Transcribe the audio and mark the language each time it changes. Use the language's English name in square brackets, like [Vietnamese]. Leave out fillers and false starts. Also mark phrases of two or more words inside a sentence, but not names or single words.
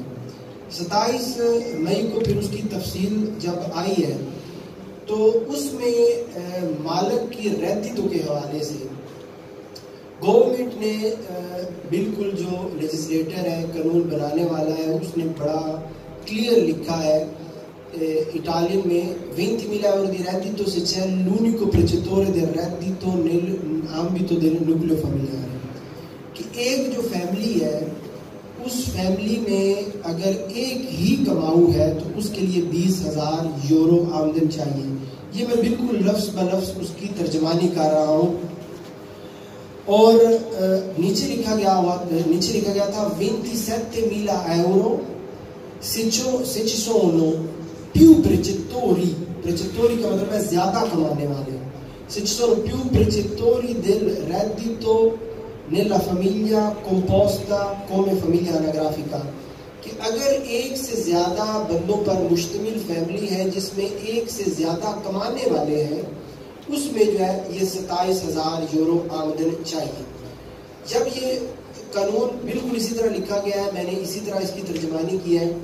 [Urdu] 27 مئی کو پھر اس کی تفصیل جب آئی ہے تو اس میں مالک کی ریتیتو کے حوالے سے گورنمنٹ نے بالکل جو لیجسلیٹر ہے، قانون بنانے والا ہے، اس نے بڑا کلیئر لکھا ہے اٹالین میں [Italian] 20.000 euro di reddito se c'è l'unico percettore del reddito nell'ambito del nucleo familiare. [Urdu] کہ ایک جو فیملی ہے اس فیملی میں اگر ایک ہی کماؤ ہے تو اس کے لیے 20,000 یورو آمدن چاہیے. یہ میں بالکل لفظ بلفظ اس کی ترجمانی کر رہا ہوں. اور نیچے لکھا گیا تھا [Italian] 27.000 euro se ci sono più precettori [Urdu] کا مطلب ہے زیادہ کمانے والے. [Italian] se ci sono più precettori del reddito nella famiglia composta come famiglia anagrafica [Urdu] کہ اگر ایک سے زیادہ بندوں پر مشتمل فیملی ہے جس میں ایک سے زیادہ کمانے والے ہیں اس میں جو ہے یہ 27,000 یورو آمدن چاہیے. جب یہ قانون بالکل اسی طرح لکھا گیا ہے، میں نے اسی طرح اس کی ترجمانی کی ہے.